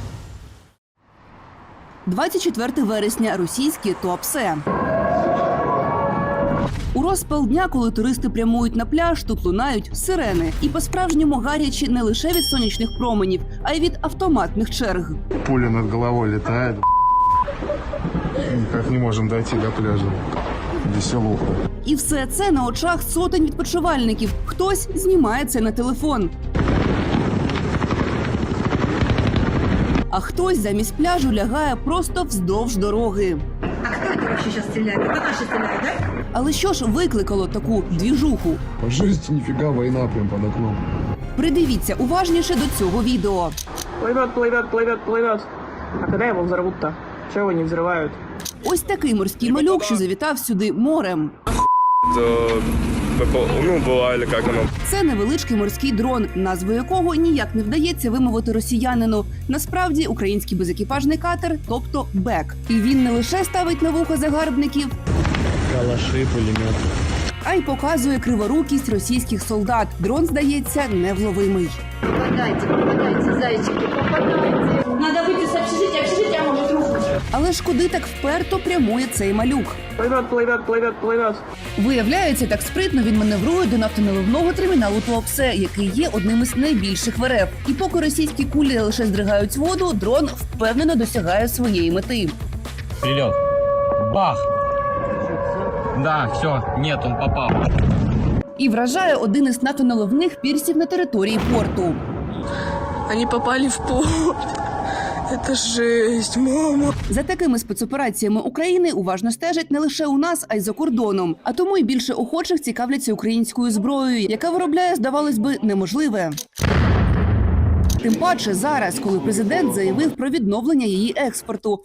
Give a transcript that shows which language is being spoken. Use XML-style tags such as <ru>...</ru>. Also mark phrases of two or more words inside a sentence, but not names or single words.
<uk>24 вересня. Російські Туапсе. У розпал дня, коли туристи прямують на пляж, тут лунають сирени. І по-справжньому гарячі не лише від сонячних променів, а й від автоматних черг.</uk> <ru>Пуля над головой летает. Никак не можем дойти до пляжа. Веселуха.</ru> <uk>І все це на очах сотень відпочивальників. Хтось знімає це на телефон. А хтось замість пляжу лягає просто вздовж дороги. А хто це вообще зараз стріляє? Це наші стріляють, так? Але що ж викликало таку двіжуху? По житті ніфіга, війна прям під окном. Придивіться уважніше до цього відео.</uk> <ru>Плывет. А когда его взорвут-то? Чего его не взрывают?</ru> <uk>Ось такий морський малюк, що завітав сюди морем. Це невеличкий морський дрон, назву якого ніяк не вдається вимовити росіянину. Насправді український безекіпажний катер, тобто БЕК. І він не лише ставить на вуха загарбників,</uk> <ru>Калаши, пулемет.</ru> <uk>а й показує криворукість російських солдат. Дрон, здається, невловимий.</uk> <ru>Попадайте, зайчики, попадайте. Надо выйти с общежития может рухнуть.</ru> <uk>Але ж куди так вперто прямує цей малюк?</uk> <ru>Плывет.</ru> <uk>Виявляється, так спритно він маневрує до нафтоналивного терміналу Туапсе, який є одним із найбільших в РФ. І поки російські кулі лише здригають воду, дрон впевнено досягає своєї мети.</uk> <ru>Прилет. Бах! Да, все, нет, он попал.</ru> <uk>І вражає один із нафтоналивних пірсів на території порту.</uk> <ru>Они попали в порт. Это жесть, мама.</ru> <uk>За такими спецопераціями України уважно стежать не лише у нас, а й за кордоном. А тому й більше охочих цікавляться українською зброєю, яка виробляє, здавалось би, неможливе. Тим паче зараз, коли президент заявив про відновлення її експорту.</uk>